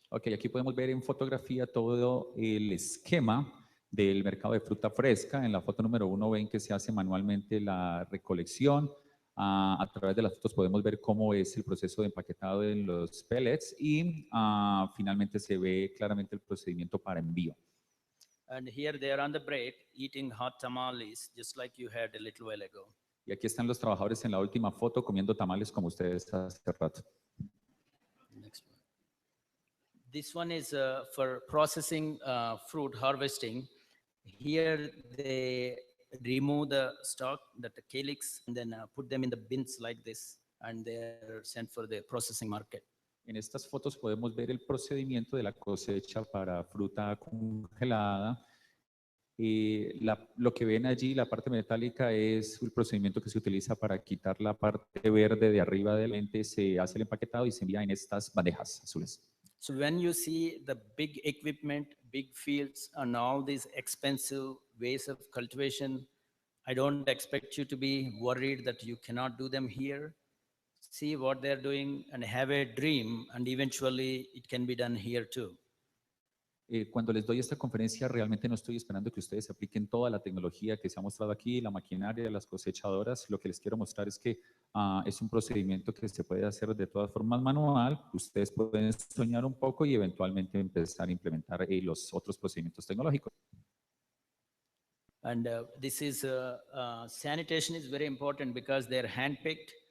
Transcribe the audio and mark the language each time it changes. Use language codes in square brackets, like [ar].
[es] Ok, aquí podemos ver en fotografía todo el esquema del mercado de fruta fresca. En la foto número 1 ven que se hace manualmente la recolección. A través de las fotos podemos ver cómo es el proceso de empaquetado en los pellets y finalmente se ve claramente el procedimiento para envío. [en] And here they are on the break eating hot tamales, just like you had a little while ago. [es] Y aquí están los trabajadores en la última foto comiendo tamales como ustedes hace rato. [en] Next one. This one is for processing fruit harvesting. Here they remove the stalk, the calyx, and then put them in the bins like this, and they're sent for the processing market. [es] En estas fotos podemos ver el procedimiento de la cosecha para fruta congelada. Lo que ven allí, la parte metálica, es el procedimiento que se utiliza para quitar la parte verde de arriba del lente. Se hace el empaquetado y se envía en estas bandejas azules. [en] So when you see the big equipment, big fields, and all these expensive ways of cultivation, I don't expect you to be worried that you cannot do them here. See what they're doing and have a dream, and eventually it can be done here too. [es] Cuando les doy esta conferencia, realmente no estoy esperando que ustedes apliquen toda la tecnología que se ha mostrado aquí, la maquinaria, las cosechadoras. Lo que les quiero mostrar es que es un procedimiento que se puede hacer de todas formas manual. Ustedes pueden soñar un poco y eventualmente empezar a implementar los otros procedimientos tecnológicos. [en] And this is sanitation is very important because they're handpicked.